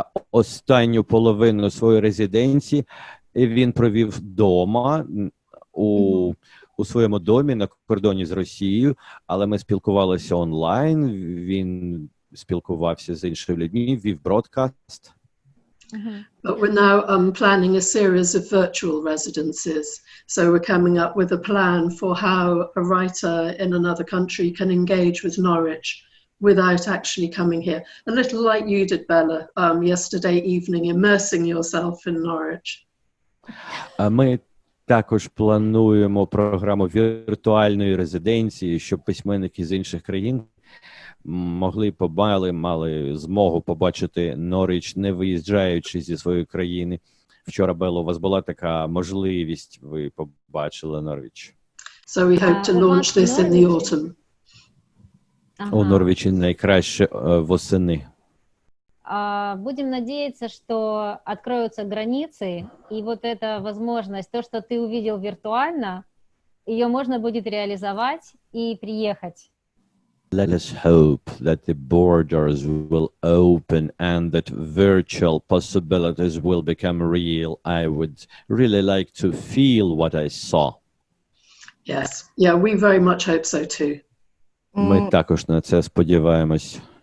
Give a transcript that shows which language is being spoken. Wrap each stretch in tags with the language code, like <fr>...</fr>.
<uk>Останню половину своєї резиденції він провів вдома, у своєму домі на кордоні з Росією, але ми спілкувалися онлайн, він спілкувався з іншими людьми, вів бродкаст.</uk> <en>But we're now planning a series of virtual residencies. So we're coming up with a plan for how a writer in another country can engage with Norwich without actually coming here. A little like you did, Bella, yesterday evening, immersing yourself in Norwich.</en> <uk>Ми також плануємо програму віртуальної резиденції, щоб письменники з інших країн мали змогу побачити Норвіч, не виїжджаючи зі своєї країни. Вчора, Белла, у вас була така можливість, ви побачили Норвіч.</uk> <en>So we hope to launch this in the autumn.</en> <uk>У Норвічі найкраще восени.</uk> <ru>Будем надеяться, что откроются границы, и вот эта возможность, то, что ты увидел виртуально, ее можно будет реализовать и приехать.</ru> <en>Let us hope that the borders will open and that virtual possibilities will become real. I would really like to feel what I saw. Yes, yeah, we very much hope so too.</en> <uk>Ми також на це сподіваємось.</uk>